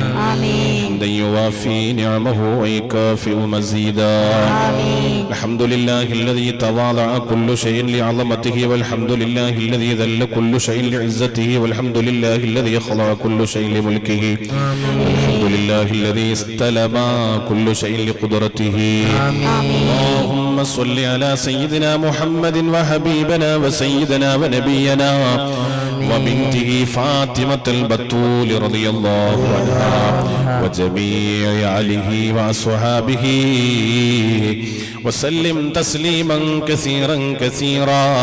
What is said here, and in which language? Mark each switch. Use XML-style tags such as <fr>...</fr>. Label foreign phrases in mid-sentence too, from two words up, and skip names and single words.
<ar>حمدا يوافي نعمه ويكافئ مزيده. الحمد لله الذي تواضع كل شيء لعظمته والحمد لله الذي ذل كل شيء لعزته والحمد لله الذي خضع كل شيء لملكه والحمد لله الذي استسلم كل شيء لقدرته. اللهم صل على سيدنا محمد وحبيبنا وسيدنا ونبينا وبنته فاطمة البتول رضي الله عنها وجميع آله وأصحابه وسلم تسليما كثيرا كثيرا.</ar>